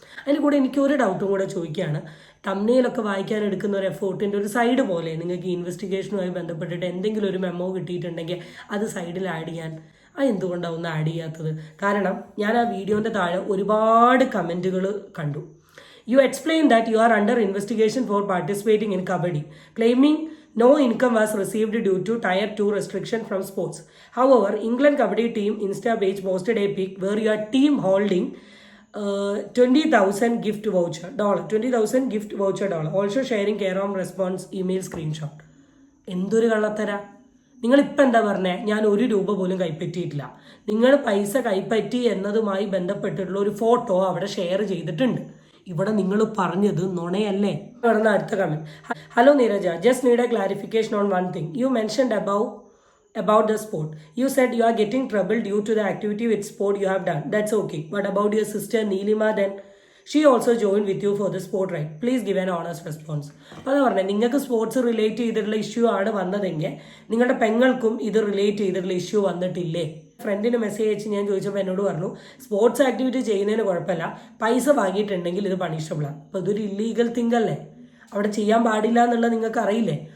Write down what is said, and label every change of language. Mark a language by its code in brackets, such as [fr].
[ml] അതിന് കൂടെ എനിക്ക് ഒരു ഡൗട്ടും കൂടെ ചോദിക്കുകയാണ്, തമ്മിലൊക്കെ വായിക്കാൻ എടുക്കുന്ന ഒരു എഫേർട്ടിൻ്റെ ഒരു സൈഡ് പോലെ നിങ്ങൾക്ക് ഈ ഇൻവെസ്റ്റിഗേഷനുമായി ബന്ധപ്പെട്ടിട്ട് എന്തെങ്കിലും ഒരു മെമ്മോ കിട്ടിയിട്ടുണ്ടെങ്കിൽ അത് സൈഡിൽ ആഡ് ചെയ്യാൻ എന്തുകൊണ്ടാണ് ഒന്ന് ആഡ് ചെയ്യാത്തത്? കാരണം ഞാൻ ആ വീഡിയോൻ്റെ താഴെ ഒരുപാട് കമൻറ്റുകൾ കണ്ടു. [en] You explain that you are under investigation for participating in kabaddi, claiming no income was received due to Tier 2 restriction from sports. However, England Kabaddi team Insta page posted a pic where your team holding $20,000 gift voucher, $20,000 gift voucher, also sharing care home response email screenshot. [ml] എന്തൊരു കള്ളത്തര! നിങ്ങളിപ്പോൾ എന്താ പറഞ്ഞേ, ഞാൻ ₹1 പോലും കൈപ്പറ്റിയിട്ടില്ല. നിങ്ങൾ പൈസ കൈപ്പറ്റി എന്നതുമായി ബന്ധപ്പെട്ടിട്ടുള്ള ഒരു ഫോട്ടോ അവിടെ ഷെയർ ചെയ്തിട്ടുണ്ട്. ഇവിടെ നിങ്ങൾ പറഞ്ഞത് നുണയല്ലേ? നടന്ന അടുത്ത comment, hello Neeraja, [en] Just need a clarification on one thing. You mentioned about the sport. You said you are getting trouble due to the activity with sport you have done. That's okay. What about your sister Neelima then? She also joined with you for the sport, right? Please give an honest response. [ml] അപ്പോൾ അതാ പറഞ്ഞത്, നിങ്ങൾക്ക് sports relate ചെയ്തിട്ടുള്ള issue ആണ് വന്നതെങ്കിൽ നിങ്ങളുടെ പെങ്ങൾക്കും ഇത് relate ചെയ്തിട്ടുള്ള issue വന്നിട്ടില്ലേ? ഫ്രണ്ടിന് മെസ്സേജ് അയച്ച് ഞാൻ ചോദിച്ചപ്പോൾ എന്നോട് പറഞ്ഞു സ്പോർട്സ് ആക്ടിവിറ്റി ചെയ്യുന്നതിന് കുഴപ്പമില്ല, പൈസ വാങ്ങിയിട്ടുണ്ടെങ്കിൽ ഇത് പണിഷബിളാണ്. അപ്പോൾ ഇതൊരു ഇല്ലീഗൽ തിങ് അല്ലേ, അവിടെ ചെയ്യാൻ പാടില്ല എന്നുള്ളത് നിങ്ങൾക്ക് അറിയില്ലേ?